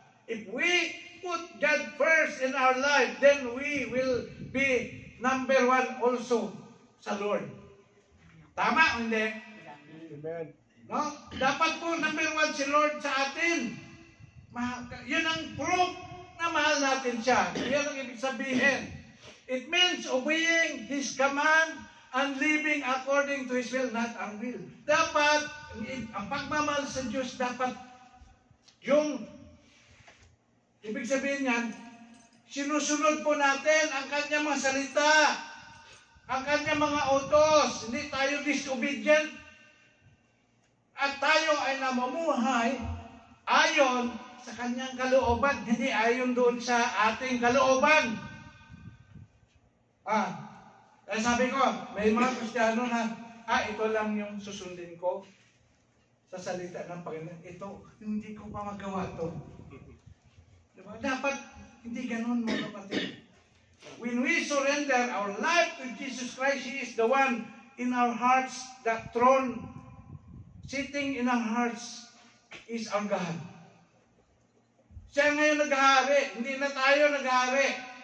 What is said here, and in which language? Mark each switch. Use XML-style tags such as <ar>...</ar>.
<en>If we put God first in our life, then we will be number one also</en> <tl>sa Lord. Tama o hindi?</tl> <en>Amen.</en> <tl>No? Dapat po number one si Lord sa atin. Yun ang proof na mahal natin siya. Yan ang ibig sabihin.</tl> <en>It means obeying His command and living according to His will, not our will.</en> <tl>Dapat, ang pagmamahal sa Diyos, dapat yung ibig sabihin yan, sinusunod po natin ang Kanyang mga salita, ang Kanyang mga utos. Hindi tayo disobedient. At tayo ay namumuhay ayon sa Kanyang kalooban, hindi ayon doon sa ating kalooban. Kaya sabi ko, may mga Kristiyano na, ito lang yung susundin ko sa salita ng Panginoon. Ito, hindi ko pa magawa to. Diba? Dapat hindi ganun, mga kapatid.</tl> <en>When we surrender our life to Jesus Christ, He is the one in our hearts, that throne sitting in our hearts is our God.</en> <tl>Siya ngayon naghahari, hindi na tayo naghahari.</tl>